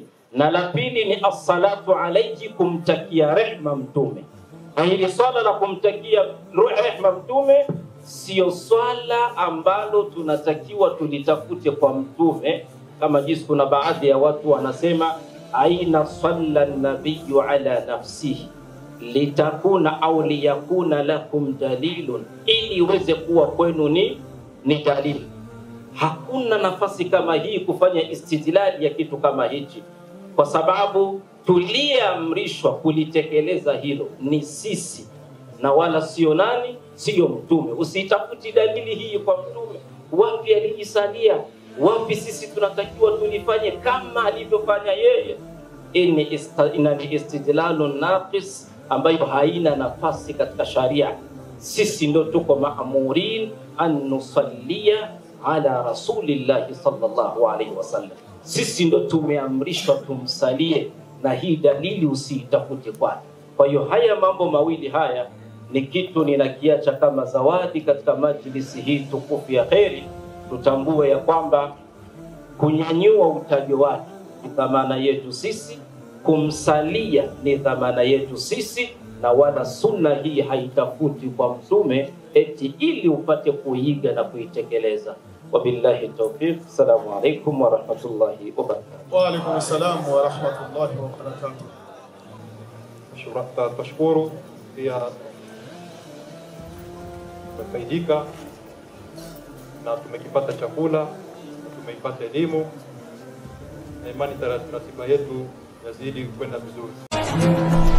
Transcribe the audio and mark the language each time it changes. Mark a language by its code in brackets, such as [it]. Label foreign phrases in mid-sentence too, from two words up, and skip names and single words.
[sw] Na la pili ni [ar] الصلاة عليه, [sw] kumtakia rehma mtume. Na hili swala la kumtakia rehma mtume sio swala ambalo tunatakiwa tulitafute kwa mtume, kama jinsi kuna baadhi ya watu wanasema [ar] أين صلى النبي على نفسه لتكون أو ليكون لكم دليل, [sw] ili iweze kuwa kwenu ni dalili. Hakuna nafasi kama hii kufanya istidlali ya kitu kama hichi, kwa sababu tuliamrishwa kulitekeleza hilo ni sisi na wala sio nani, sio mtume. Usitafuti dalili hii kwa mtume, wapi alijisalia, wapi sisi tunatakiwa tulifanye kama alivyofanya yeye. Ni [ar] استدلال ناقص [sw] ambayo haina nafasi katika sharia. Sisi ndo tuko [ar] مأمورين أن نصلي على رسول الله صلى الله عليه وسلم. [sw] Sisi ndo tumeamrishwa tumsalie, na hii dalili usiitafute kwake. Kwa hiyo haya mambo mawili haya ni kitu ninakiacha kama zawadi katika majlisi hii tukufu ya kheri. Tutambue ya kwamba kunyanyua utajo wake ni dhamana yetu sisi, kumsalia ni dhamana yetu sisi, na wala sunna hii haitafuti kwa mtume eti ili upate kuiga na kuitekeleza. [ar] وبالله التوفيق. السلام عليكم ورحمة الله وبركاته. وعليكم السلام ورحمة الله وبركاته. [sw] Tunashukuru pia tumefaidika na tumekipata chakula, tumeipata elimu, na imani ratiba yetu yazidi kwenda vizuri.